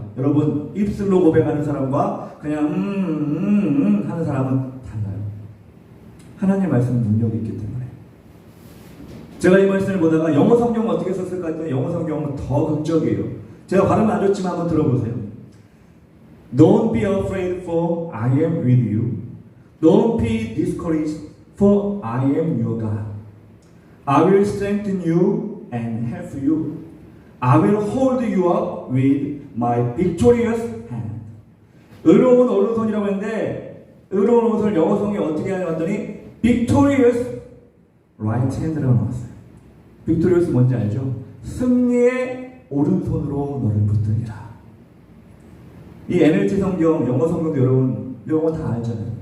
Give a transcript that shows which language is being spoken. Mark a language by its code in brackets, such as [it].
[ko] 여러분 입술로 고백하는 사람과 그냥 하는 사람은 달라요. 하나님의 말씀은 능력이 있기 때문에. 제가 이 말씀을 보다가 영어 성경은 어떻게 썼을까 했더니 영어 성경은 더 극적이에요. 제가 발음은 안 좋지만 한번 들어보세요. [en] Don't be afraid for I am with you. Don't be discouraged for I am your God. I will strengthen you and help you. I will hold you up with my victorious hand. [ko] 의로운 오른손이라고 했는데 의로운 오른손을 영어 성경에 어떻게 하냐고 했더니 [en] victorious right hand [ko] 라고 나왔어요. victorious 뭔지 알죠? 승리의 오른손으로 너를 붙들리라. 이 NLT 성경, 영어 성경도 여러분 영어 다 알잖아요.